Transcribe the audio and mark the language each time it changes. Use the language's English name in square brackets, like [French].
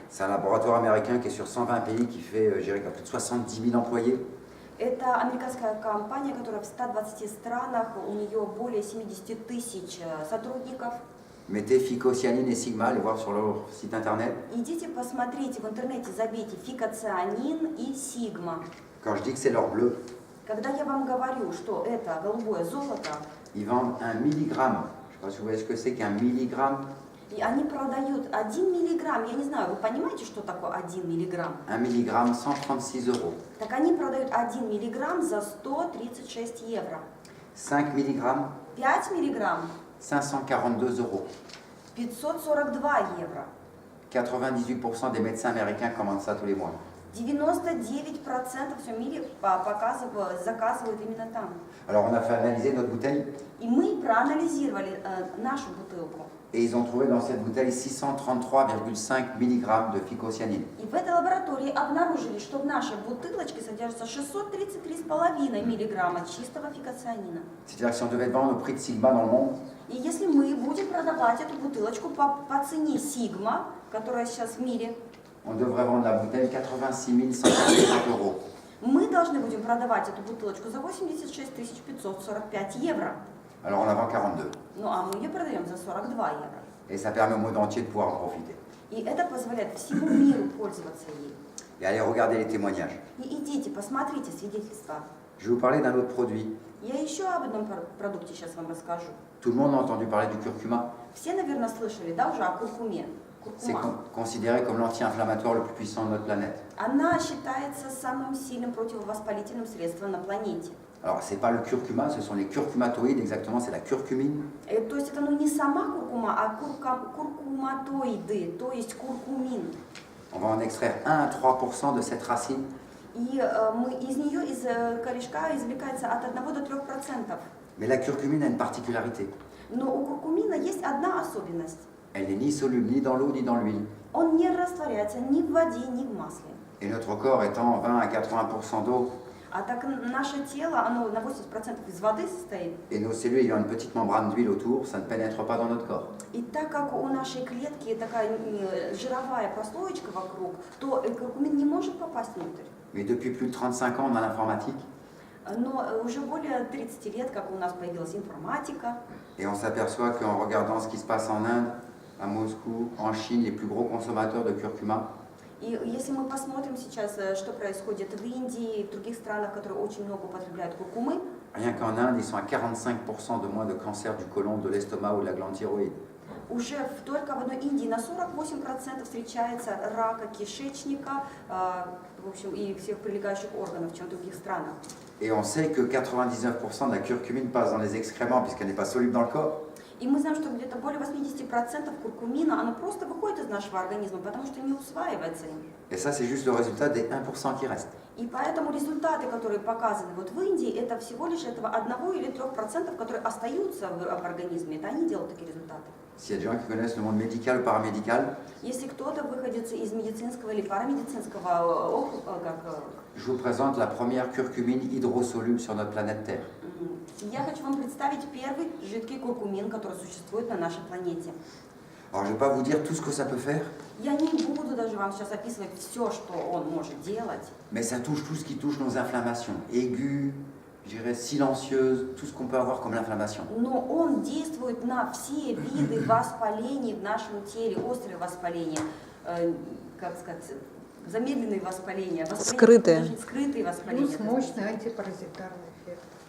[French] C'est un laboratoire américain qui est sur 120 pays, qui fait, je dirais, plus de 70 000 employés. [Russian] Это американская компания, которая в 120 странах, у нее более 70 тысяч сотрудников. [French] Mettez phycocyanine et Sigma, allez voir sur leur site internet. [Russian] Идите, посмотрите в интернете, забейте фикоцианин и Сигма. [French] Quand je dis que c'est l'or bleu, [Russian] Когда я вам говорю, что это голубое золото, [French] ils vendent 1 milligramme. Je ne sais pas si vous voyez ce que c'est qu'un milligramme. [Russian] и они продают 1 миллиграмм, я не знаю, вы понимаете, что такое 1 миллиграмм? [French] 1 milligramme, 136 €. [Russian] Так они продают 1 миллиграмм за 136 евро. [French] 5 milligrammes, [Russian] 5 миллиграмм [French] 542 €. [Russian] 542 евро. [French] 98% des médecins américains commandent ça tous les mois. [Russian] 99% в мире заказывают именно там. [French] Alors on a fait analyser notre bouteille [Russian] И мы проанализировали нашу бутылку. [French] et ils ont trouvé dans cette bouteille 633,5 mg de phycocyanine. [Russian] И в этой лаборатории обнаружили, что в нашей бутылочке содержится 633,5 миллиграмма чистого фикоцианина. [French] C'est-à-dire que si on devait vendre au prix de Sigma dans le monde, [Russian] И если мы будем продавать эту бутылочку по цене Сигма, которая сейчас в мире, [French] on devrait vendre la bouteille 86 140 €. [Russian] мы должны будем продавать эту бутылочку за 86 545 евро. [French] Alors on la vend 42. [Russian] Ну а мы ее продаем за 42 евро. [French] Et ça permet au monde entier de pouvoir en profiter. [Russian] И это позволяет всему миру пользоваться ей. [French] Et allez regarder les témoignages. [Russian] И идите, посмотрите свидетельства. [French] Je vais vous parler d'un autre produit. [Russian] Я еще об одном продукте сейчас вам расскажу. [French] Tout le monde a entendu parler du curcuma. [Russian] Все, наверное, слышали, да, уже о куркуме. [French] C'est [Russian] Куркума. [French] considéré comme l'anti-inflammatoire le plus puissant de notre planète. [Russian] Она считается самым сильным противовоспалительным средством на планете. [French] Alors c'est pas le curcuma, ce sont les curcumatoïdes, exactement, c'est la curcumine. [Russian] То есть это не сама куркума, а куркуматоиды, то есть куркумин. [French] On va en extraire 1 à 3% de cette racine. [Russian] И из нее, из корешка, извлекается от 1 до 3%. [French] Mais la curcumine a une particularité. [Russian] Но у куркумина есть одна особенность. [French] Elle n'est ni soluble ni dans l'eau ni dans l'huile. [Russian] Он не растворяется ни в воде, ни в масле. [French] Et notre corps étant 20 à 80% d'eau, [Russian] А так наше тело, оно на 80% из воды состоит. [French] et nos cellules ayant une petite membrane d'huile autour, ça ne pénètre pas dans notre corps. [Russian] И так как у нашей клетки такая жировая прослоечка вокруг, то куркумин не может попасть внутрь. [French] Mais depuis plus de 35 ans, on a l'informatique, [Russian] Но уже более 30 лет, как у нас появилась информатика, [French] et on s'aperçoit qu'en regardant ce qui se passe en Inde, à Moscou, en Chine, les plus gros consommateurs de curcuma, [Russian] и если мы посмотрим сейчас, что происходит в Индии и в других странах, которые очень много употребляют куркумы, [French] rien qu'en Inde, ils sont à 45% de moins de cancer du côlon, de l'estomac ou de la glande thyroïde. [Russian] уже только в одной Индии на 48% встречается рака кишечника, в общем, и всех прилегающих органов, чем в других странах. [French] Et on sait que 99% de la curcumine passe dans les excréments puisqu'elle n'est pas soluble dans le corps. [Russian] И мы знаем, что где-то более 80% куркумина, оно просто выходит из нашего организма, потому что не усваивается им. [French] Et ça, c'est juste le résultat des 1% qui restent. [Russian] И поэтому результаты, которые показаны вот в Индии, это всего лишь этого 1 или 3%, которые остаются в организме. Это они делают такие результаты. [French] S'il y a des gens qui connaissent le monde médical ou paramédical, [Russian] Если кто-то выходит из медицинского или парамедицинского [French] je vous présente la première curcumine hydrosoluble sur notre planète Terre. [Russian] я хочу вам представить первый жидкий куркумин, который существует на нашей планете. [French] Alors, je ne vais pas vous dire tout ce que ça peut faire, [Russian] Я не буду даже вам сейчас описывать все, что он может делать, mais ça touche tout ce qui touche nos inflammations, aiguës, je dirais silencieuses, tout ce qu'on peut avoir comme l'inflammation. но он действует на все виды воспалений в нашем теле, острые воспаления, как сказать, замедленные воспаления, Скрытые. даже скрытые воспаления. Плюс мощный антипаразитарный эффект.